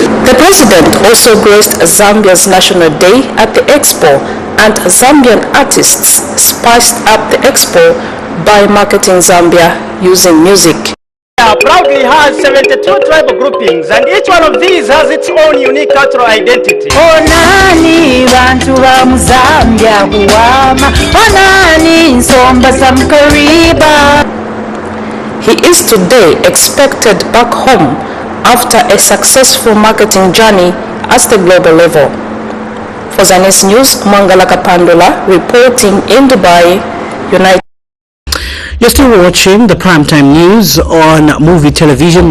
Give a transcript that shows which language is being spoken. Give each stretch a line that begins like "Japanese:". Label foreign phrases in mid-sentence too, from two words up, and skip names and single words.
English: The president also graced Zambia's National Day at the Expo, and Zambian artists spiced up the Expo by marketing Zambia using music. Proudly has 72 tribal groupings, and each one of these has its own unique cultural identity.
Nyanja: Onani bantu ba Zambia kuwama, onani nsomba samkariba.
English: He is today expected back home after a successful marketing journey at the global level. For Zanis News, Mangala Kapandula reporting in Dubai, United. You're still watching the primetime news on Muvi Television.